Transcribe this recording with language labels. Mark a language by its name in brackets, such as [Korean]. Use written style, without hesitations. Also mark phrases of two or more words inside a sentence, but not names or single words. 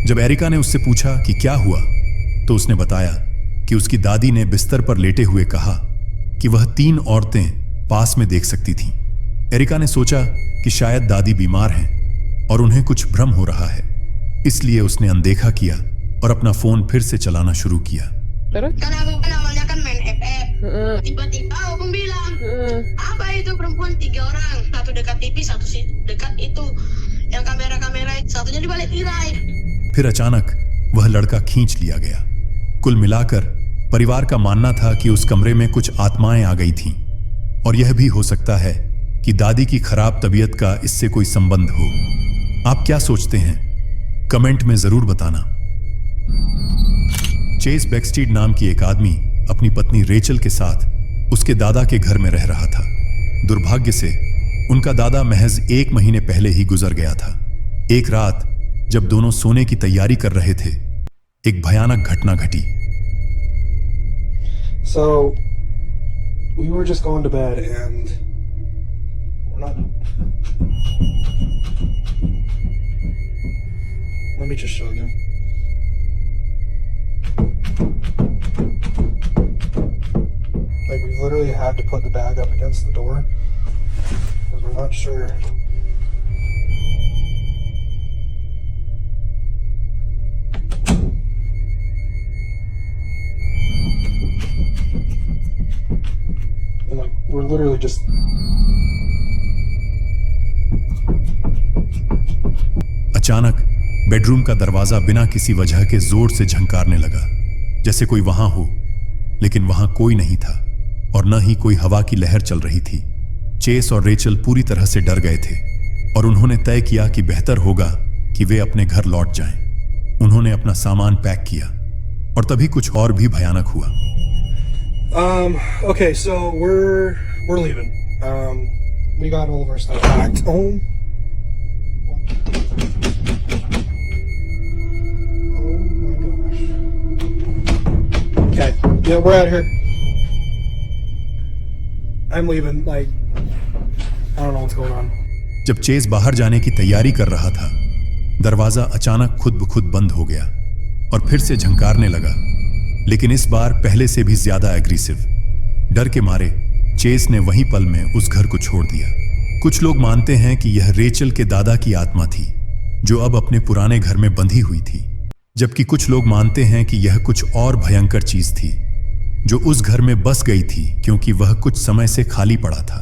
[Hindi] जब एरिका ने उससे पूछा कि क्या हुआ, तो उसने बताया कि उसकी दादी ने बिस्तर पर लेटे हुए कहा कि वह 3 औरतें पास में देख सकती थीं। एरिका ने सोचा कि शायद दादी बीमार हैं और उन्हें कुछ भ्रम हो रहा है, इसलिए उसने अनदेखा किया और अपना फोन फिर से चलाना शुरू किया। [Indonesian] Terus? Kan aku kan awalnya kan main FF. Tiba-tiba aku bilang, apa itu perempuan 3 orang, satu dekat TV, satu dekat itu yang kamera-kamera, satunya di balik tirai. [Hindi] फिर अचानक वह लड़का खींच लिया गया। कुल मिलाकर परिवार का मानना था कि उस कमरे में कुछ आत्माएं आ गई थीं, और यह भी हो सकता है कि दादी की खराब तबीयत का इससे कोई संबंध हो। आप क्या सोचते हैं? कमेंट में जरूर बताना। चेस बैकस्टीड नाम की एक आदमी अपनी पत्नी रेचल के साथ उसके दादा के घर में रह रहा था। दुर्भाग्य से उनका दादा महज 1 महीने पहले ही गुजर गया था। एक रात जब दोनों सोने की तैयारी कर रहे थे, एक भयानक घटना घटी। [English] So, we were just going to bed and we're not. Let me just show you. Like, we literally had to put the bag up against the door because we're not sure. And like, we're literally just. [Hindi] अचानक बेडरूम का दरवाजा बिना किसी वजह के जोर से झंकारने लगा, जैसे कोई वहां हो, लेकिन वहां कोई नहीं था और न ही कोई हवा की लहर चल रही थी। चेस और रेचल पूरी तरह से डर गए थे और उन्होंने तय किया कि बेहतर होगा कि वे अपने घर लौट जाएं। उन्होंने अपना सामान पैक किया और तभी कुछ और भी भयानक हुआ। [English] Okay, so we're leaving. We got all of our stuff packed home. Oh my gosh. Okay, yeah, we're out here. I'm leaving. Like, I don't know what's going on. [Hindi] जब चेस बाहर जाने की तैयारी कर रहा था, दरवाजा अचानक खुद ब खुद बंद हो गया और फिर से झंकारने लगा, लेकिन इस बार पहले से भी ज्यादा एग्रेसिव। डर के मारे चेस ने वहीं पल में उस घर को छोड़ दिया। कुछ लोग मानते हैं कि यह रेचल के दादा की आत्मा थी, जो अब अपने पुराने घर में बंधी हुई थी, जबकि कुछ लोग मानते हैं कि यह कुछ और भयंकर चीज थी, जो उस घर में बस गई थी क्योंकि वह कुछ समय से खाली पड़ा था।